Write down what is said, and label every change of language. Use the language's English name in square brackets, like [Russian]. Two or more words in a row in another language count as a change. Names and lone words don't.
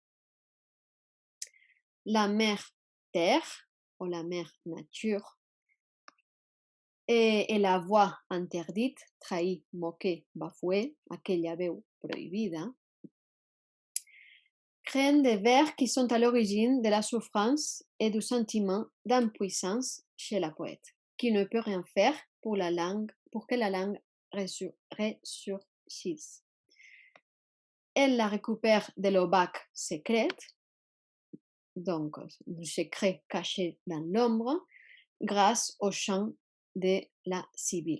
[French] La mère terre, ou la mère nature, et la voix interdite, trahie, moquée, bafouée, [Catalan] aquella veu prohibida, [French] créent des vers qui sont à l'origine de la souffrance et du sentiment d'impuissance chez la poète, qui ne peut rien faire pour que la langue ressurgisse. Elle la récupère de l'obac secrète, donc du secret caché dans l'ombre, grâce au chant de la Sibylle.